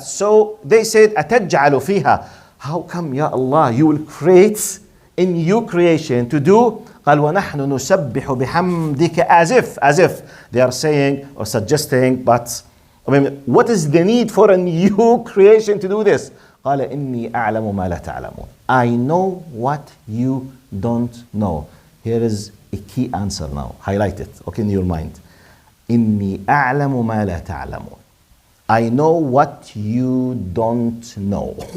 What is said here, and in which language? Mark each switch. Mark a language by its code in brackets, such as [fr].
[en] So they said, [ar] أَتَجْعَلُ فِيهَا. [en] How come, Ya Allah, you will create a new creation to do? [ar] قال ونحن نسبح بحمدك, [en] as if they are saying or suggesting, but I mean, what is the need for a new creation to do this? [ar] قال إني أعلم ما لا تعلمون. [en] I know what you don't know. Here is a key answer now. Highlight it, okay, in your mind. [ar] إني أعلم ما لا تعلمون. [en] I know what you don't know.